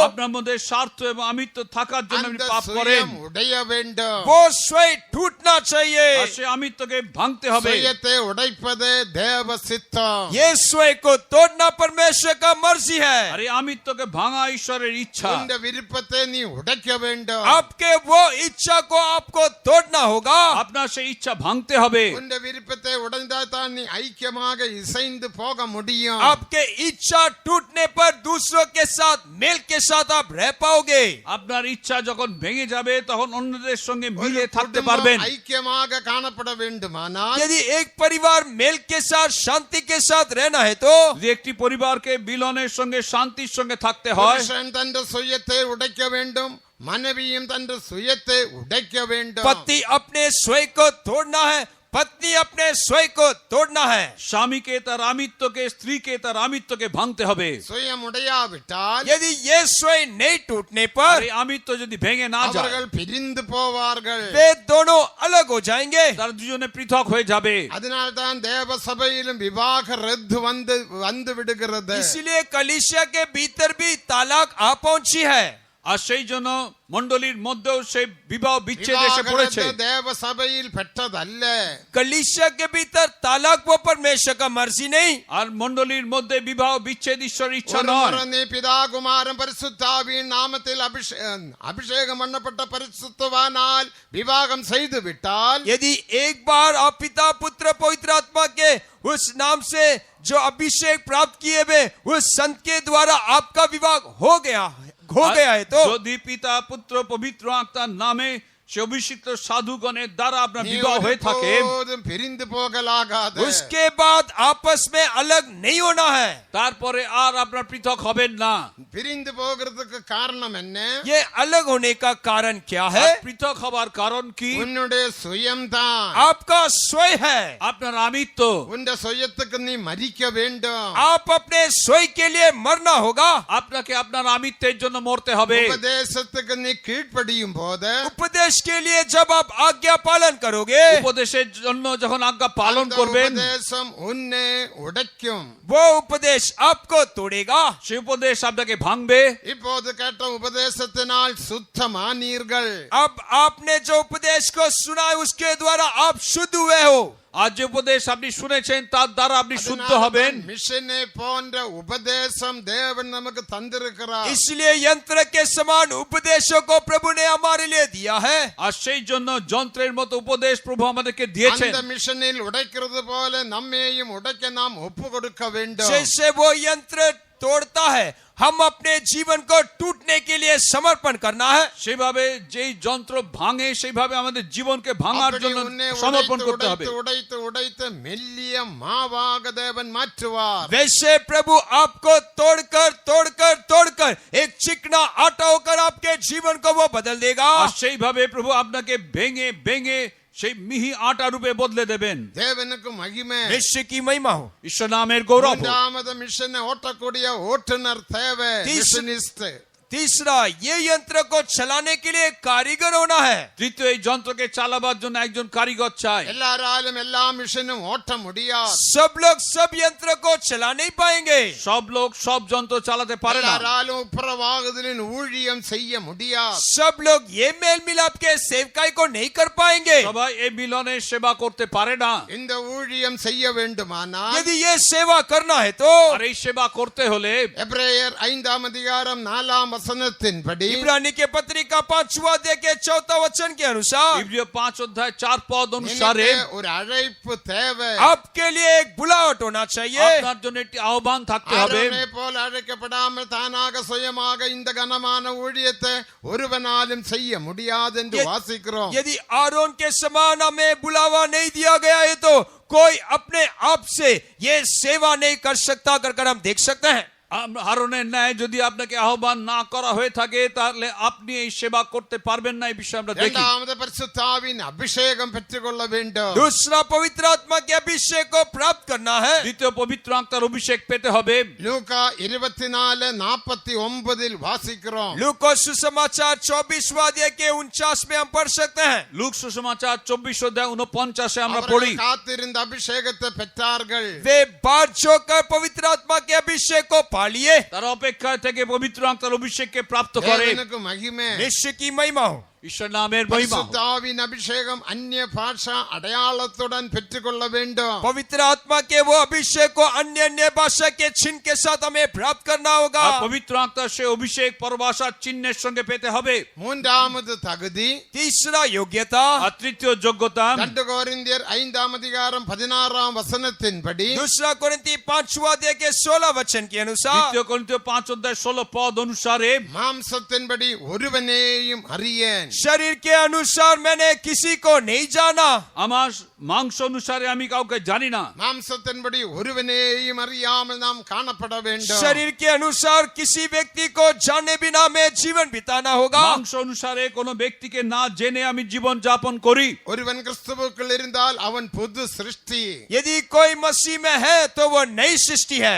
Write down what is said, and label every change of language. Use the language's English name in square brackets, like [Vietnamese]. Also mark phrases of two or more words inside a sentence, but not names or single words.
[Bangla] আপনার মধ্যে স্বার্থ এবং আমিত্ব থাকার জন্য আপনি [Tamil] அந்த [Bangla] পাপ করেন। [Tamil] சுயம் உடைய வேண்டும் [Hindi] वो स्वयं टूटना चाहिए। [Bangla] আর সেই আমিত্বকে ভাঙতে হবে। [Tamil] சுயத்தை உடைப்பதே தேவ சித்தம் [Hindi] ये स्वयं को तोड़ना परमेश्वर का मर्जी है। [Bangla] আর এই আমিত্বকে ভাঙা ঈশ্বরের ইচ্ছা। [Tamil] உன்னுடைய விருப்பத்தை நீ உடைக்க வேண்டும் [Hindi] आपके वो इच्छा को आपको तोड़ना होगा। [Bangla] আপনার সেই ইচ্ছা ভাঙতে হবে। [Tamil] உன்னுடைய விருப்பத்தை உடைந்தாதான் நீ ஐக்கியமாக இசைந்து போக முடியும் [Hindi] आपके इच्छा टूटने पर दूसरों के साथ मेल के साथ आप रह पाओगे। [Bangla] আপনার ইচ্ছা যখন ভেঙে যাবে তখন অন্যদের সঙ্গে [Tamil] ஒரு [Bangla] মিলে থাকতে [Tamil] குடும்பம் [Bangla] পারবেন। [Tamil] ஐக்கியமாக காணப்பட வேண்டுமானால் [Hindi] यदि एक परिवार मेल के साथ शांति के साथ रहना है तो [Bangla] যদি একটি পরিবারকে মিলনের সঙ্গে শান্তির সঙ্গে থাকতে হয়, [Tamil] புருஷன் தன் சுயத்தை உடைக்க வேண்டும் மனைவியும் தன் சுயத்தை உடைக்க வேண்டும் [Hindi] पति अपने स्वयं को तोड़ना है, पत्नी अपने स्वयं को तोड़ना है। [Bangla] স্বামীকে তার আমিত্বকে, স্ত্রীকে তার আমিত্বকে ভাঙতে হবে। [Tamil] சுயம் உடையாவிட்டால் [Hindi] यदि ये स्वयं नहीं टूटने [Bangla] আর [Hindi] पर [Bangla] এই আমিত্ব যদি ভেঙে না যায়, [Tamil] அவர்கள் பிரிந்து போவார்கள் [Hindi] वे दोनों अलग हो जाएंगे। [Bangla] তারা দুজনে পৃথক হয়ে যাবে। [Tamil] அதனால்தான் தேவ சபையிலும் விவாக ரத்து வந்து விடுகிறது [Hindi] इसलिए कलीसिया के भीतर भी तालाक आ पहुंची है। [Bangla] আর সেই জন্য মণ্ডলীর মধ্যেও সেই বিবাহ বিচ্ছেদ এসে পড়েছে। [Tamil] விவாகரத்து தேவ சபையில் பெற்றதல்ல [Hindi] कलीसिया के भीतर तालाक वो परमेश्वर का मर्जी नहीं। [Bangla] আর মণ্ডলীর মধ্যে বিবাহ বিচ্ছেদ ঈশ্বরের ইচ্ছা [Tamil] ஒரு [Bangla] নয়। [Tamil] முறை நீ பிதா குமாரன் பரிசுத்தாவியின் நாமத்தில் அபிஷேகம் பண்ணப்பட்ட பரிசுத்தவானால் விவாகம் செய்து விட்டால் [Hindi] यदि एक बार आप पिता पुत्र पवित्र आत्मा के उस नाम से जो अभिषेक प्राप्त किए हुए उस संत के द्वारा आपका विवाह हो गया है तो [Bangla] যদি পিতা পুত্র পবিত্র আত্মার নামে সে অভিষিক্ত সাধুগণের দ্বারা আপনার [Tamil] நீ [Bangla] বিবাহ হয়ে থাকে, [Tamil] ஒருபோதும் பிரிந்து போகலாகாது [Hindi] उसके बाद आपस में अलग नहीं होना है। [Bangla] তারপরে আর আপনার পৃথক হবেন না। [Tamil] பிரிந்து போகிறதுக்கு காரணம் என்ன [Hindi] ये अलग होने का कारण क्या है? [Bangla] আর পৃথক হবার কারণ কি? [Tamil] உன்னுடைய சுயம்தான் [Hindi] आपका स्वयं है। [Bangla] আপনার আমিত্ব। [Tamil] உன்னுடைய சுயத்துக்கு நீ மரிக்க வேண்டும் [Hindi] आप अपने स्वयं के लिए मरना होगा। [Bangla] আপনাকে আপনার আমিত্বের জন্য মরতে হবে। [Tamil] உபதேசத்துக்கு நீ கீழ்ப்படியும் போது [Hindi] उपदेश के लिए जब आप आज्ञा पालन करोगे [Bangla] উপদেশের জন্য যখন আজ্ঞা পালন [Tamil] அந்த [Bangla] করবেন, [Tamil] உபதேசம் உன்னை உடைக்கும் [Hindi] वो उपदेश आपको तोड़ेगा। [Bangla] সেই উপদেশ আপনাকে ভাঙবে। [Tamil] இப்போது கேட்ட உபதேசத்தினால் சுத்தமானீர்கள் [Hindi] अब आपने जो उपदेश को सुना है उसके द्वारा आप शुद्ध हुए हो। [Bangla] আজ যে উপদেশ আপনি শুনেছেন তার দ্বারা আপনি শুদ্ধ হবেন। [Tamil] மிஷனை போன்ற உபதேசம் தேவன் நமக்கு தந்திருக்கிறார் [Hindi] इसलिए यंत्र के समान उपदेशों को प्रभु ने हमारे लिए दिया है। [Bangla] আর সেই জন্য যন্ত্রের মতো উপদেশ প্রভু আমাদেরকে দিয়েছেন। [Tamil] அந்த மிஷனில் உடைக்கிறது போல நம்மையும் உடைக்க நாம் ஒப்பு கொடுக்க வேண்டும் [Hindi] जैसे वो यंत्र तोड़ता है, हम अपने जीवन को टूटने के लिए समर्पण करना है। [Bangla] সেভাবে যেই যন্ত্র ভাঙে সেইভাবে আমাদের জীবনকে ভাঙার [Tamil] அப்படி [Bangla] জন্য [Tamil] உன்னை [Bangla] সমর্পণ [Tamil] உடைத்து [Bangla] করতে হবে। [Tamil] உடைத்து உடைத்து மெல்லிய மாவாக தேவன் மாற்றுவார் [Hindi] वैसे प्रभु आपको तोड़कर एक चिकना आटा होकर आपके जीवन को वो बदल देगा। [Bangla] আর সেইভাবে প্রভু আপনাকে ভেঙে ভেঙে সেই মিহি আটা রূপে বদলে দেবেন। [Tamil] தேவனுக்கு மகிமை. [Hindi] निश्चय की महिमा हो। [Bangla] ঈশ্বর নামের গৌরব হোক। [Tamil] மூன்றாவது மிஷனை ஓட்டக்கூடிய ஓட்டுநர் தேவை, மிஷனிஸ்ட். [Hindi] तीसरा, ये यंत्र को चलाने के लिए कारीगर होना है। [Bangla] তৃতীয়, এই যন্ত্রকে চালাবার জন্য একজন কারিগর চাই। [Tamil] எல்லாராலும் எல்லா மிஷனும் ஓட்ட முடியாது. [Hindi] सब लोग सब यंत्र को चला नहीं पाएंगे। [Bangla] সব লোক সব যন্ত্র চালাতে পারে না। [Tamil] எல்லாராலும் உப்புரவாகுதலின் ஊழியம் செய்ய முடியாது. [Hindi] सब लोग ये मेल मिलाप के सेवकाई को नहीं कर पाएंगे। [Bangla] সবাই এই মিলনের সেবা করতে পারে না। [Tamil] இந்த ஊழியம் செய்ய வேண்டுமானால் [Hindi] यदि ये सेवा करना है तो [Bangla] আর এই সেবা করতে হলে [Tamil] எபிரேயர் 5ஆம் அதிகாரம் 4ஆம் வசனத்தின்படி [Hindi] इब्रानी के पत्रिका 5वां अध्याय के 4वां वचन के अनुसार [Bangla] ইব্রিয় 5 অধ্যায় 4 পদ অনুসারে [Tamil] எனக்கு ஒரு அழைப்பு தேவை. [Hindi] आपके लिए एक बुलाहट होना चाहिए। [Bangla] আপনার জন্য একটি আহ্বান থাকতে হবে। [Tamil] ஆரோனை போல அழைக்கப்படாமல் தானாக சுயமாக இந்த கனமான ஊழியத்தை ஒருவனாலும் செய்ய முடியாது என்று வாசிக்கிறோம். [Hindi] यदि आरोन के समान हमें बुलावा नहीं दिया गया है तो कोई अपने आप से ये सेवा नहीं कर सकता कर हम देख सकते हैं। [Bangla] হারনের ন্যায় যদি আপনাকে আহ্বান না করা হয়ে থাকে তাহলে আপনি এই সেবা করতে পারবেন না। এই বিষয়ে আমরা দেখি। [Tamil] இரண்டாவது பரிசுத்தாவின் அபிஷேகம் பெற்றுக்கொள்ள வேண்டும். [Hindi] दूसरा, पवित्र आत्मा के अभिषेक को प्राप्त करना है। [Bangla] দ্বিতীয়, পবিত্র আত্মার অভিষেক পেতে হবে। [Tamil] லூக்கா 24:49 வாசிக்கிறோம். [Hindi] लूका सुसमाचार 24वां अध्याय के 49 में हम पढ़ सकते हैं। [Bangla] লুক সুসমাচার 24 অধ্যায় 49 আমরা [Tamil] அவர்கள் [Bangla] পড়ি। [Tamil] காத்திருந்த அபிஷேகத்தை பெற்றார்கள். [Hindi] वे बाट जोकर पवित्र आत्मा के अभिषेक को पा लिए। [Bangla] তারা অপেক্ষায় থেকে পবিত্র আত্মার অভিষেককে প্রাপ্ত করে। [Tamil] தேவனுக்கு மகிமை. [Hindi] निश्चय की महिमा हो। [Bangla] ঈশ্বর নামের মহিমা হো। [Tamil] பரிசுத்தாவின் அபிஷேகம் அந்நிய பாஷா அடையாளத்துடன் பெற்றுக்கொள்ள வேண்டும். [Hindi] पवित्र आत्मा के वो अभिषेक को अन्य अन्य भाषा के चिन्ह के साथ हमें प्राप्त करना होगा। [Bangla] আর পবিত্র আত্মার সেই অভিষেক পরভাষার চিহ্নের সঙ্গে পেতে হবে। [Tamil] மூன்றாவது தகுதி, [Hindi] तीसरा, योग्यता। [Bangla] আর তৃতীয় যোগ্যতা [Tamil] 2 கொரிந்தியர் 5ஆம் அதிகாரம் 16ஆம் வசனத்தின்படி [Hindi] दूसरा कोरिन्थी 5वां अध्याय के 16 वचन के अनुसार [Bangla] দ্বিতীয় করিন্থীয় 5 অধ্যায় 16 পদ অনুসারে [Tamil] மாம்சத்தின்படி ஒருவனேயும் அறியேன். [Hindi] शरीर के अनुसार मैंने किसी को नहीं जाना। [Bangla] আমার মাংস অনুসারে আমি কাউকে জানি না। [Tamil] மாம்சத்தின்படி ஒருவனேயும் அறியாமல் நாம் காணப்பட வேண்டும். [Hindi] शरीर के अनुसार किसी व्यक्ति को जाने बिना में जीवन बिताना होगा। [Bangla] মাংস অনুসারে কোনো ব্যক্তিকে না জেনে আমি জীবন যাপন করি। [Tamil] ஒருவன் கிறிஸ்துவுக்குள் இருந்தால் அவன் புது சிருஷ்டி. [Hindi] यदि कोई मसीह में है तो वो नई सृष्टि है।